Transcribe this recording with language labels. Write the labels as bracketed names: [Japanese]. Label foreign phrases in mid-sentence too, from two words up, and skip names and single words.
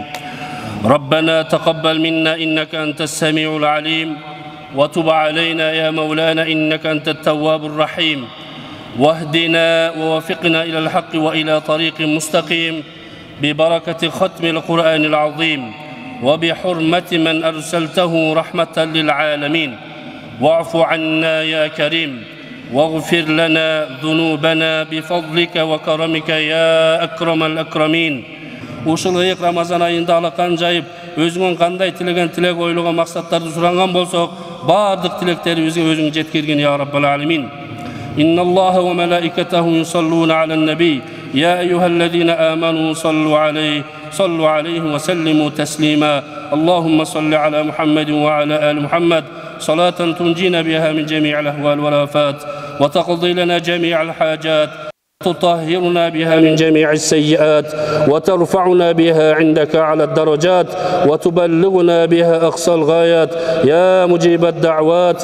[Arabic] ربنا تقبل منا إنك أنت السميع العليم وتب علينا يا مولانا إنك أنت التواب الرحيم واهدنا ووفقنا إلى الحق وإلى طريق مستقيم ببركة ختم القرآن العظيم وبحرمة من أرسلته رحمة للعالمين. واعف عنا يا كريم واغفر لنا ذنوبنا بفضلك وكرمك يا أكرم الأكرمين. [Kyrgyz] Ушул ыйык Рамазан айында алакан жайып, өзүңөн кандай тилеген тилек ойлогон максаттарды суранган болсок, бардык тилектерибизге өзүң жеткиргин [Arabic] يا رب العالمين. إن الله وملائكته يصلون على النبي يا أيها الذين آمنوا صلوا عليه وسلموا تسليما. اللهم صل على محمد وعلى آل محمد صلاة تنجينا بها من جميع الأهوال والآفات وتقضي لنا جميع الحاجات تطهرنا بها من جميع السيئات وترفعنا بها عندك على الدرجات وتبلغنا بها أقصى الغايات يا مجيب الدعوات.